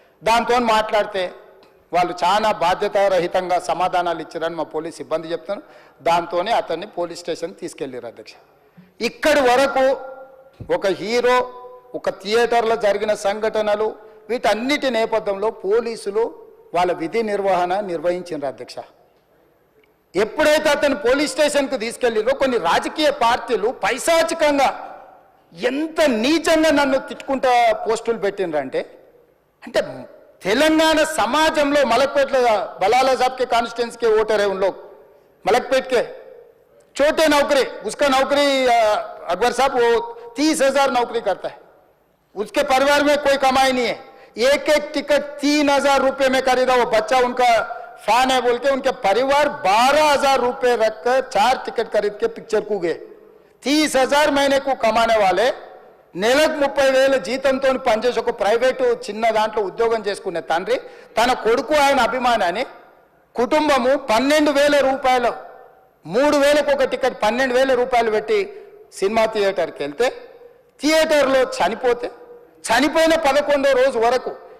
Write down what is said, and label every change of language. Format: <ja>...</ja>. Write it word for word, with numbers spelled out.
<te>దాంతో మాట్లాడితే వాళ్ళు చాలా బాధ్యతారహితంగా సమాధానాలు ఇచ్చారని మా పోలీస్ సిబ్బంది చెప్తాను. దాంతోనే అతన్ని పోలీస్ స్టేషన్ తీసుకెళ్ళారు అధ్యక్ష. ఇక్కడి వరకు ఒక హీరో, ఒక థియేటర్లో జరిగిన సంఘటనలు, వీటన్నిటి నేపథ్యంలో పోలీసులు వాళ్ళ విధి నిర్వహణ నిర్వహించారు అధ్యక్ష. ఎప్పుడైతే అతను పోలీస్ స్టేషన్కు తీసుకెళ్ళిరో కొన్ని రాజకీయ పార్టీలు పైశాచికంగా ఎంత నీచంగా నన్ను తిట్టుకుంటా పోస్టులు పెట్టినరంటే, అంటే తెలంగాణ సమాజంలో మలక్పేట బలాల సాబ్కే కాన్స్టిట్యున్సీ</te> <hi>के वोटर है उन लोग, मलकपेट के छोटे नौकरी, उसका नौकरी अकबर साहब वो तीस हजार नौकरी करता है, उसके परिवार में कोई कमाई नहीं है, एक एक टिकट तीन हजार रुपये में खरीदा, वो बच्चा उनका फैन है बोल के उनके परिवार बारह हजार रुपये रखकर चार टिकट खरीद के पिक्चर को गए. तीस हजार महीने को कमाने वाले</hi> <te>నెలకు ముప్పై వేల జీతంతో పనిచేసి ఒక ప్రైవేటు చిన్న దాంట్లో ఉద్యోగం చేసుకునే తండ్రి తన కొడుకు ఆయన అభిమానాన్ని కుటుంబము పన్నెండు వేల రూపాయలు మూడు వేలకు ఒక టికెట్ పన్నెండు వేల రూపాయలు పెట్టి సినిమా థియేటర్కి వెళ్తే థియేటర్లో చనిపోతే చనిపోయిన పదకొండో రోజు వరకు</te>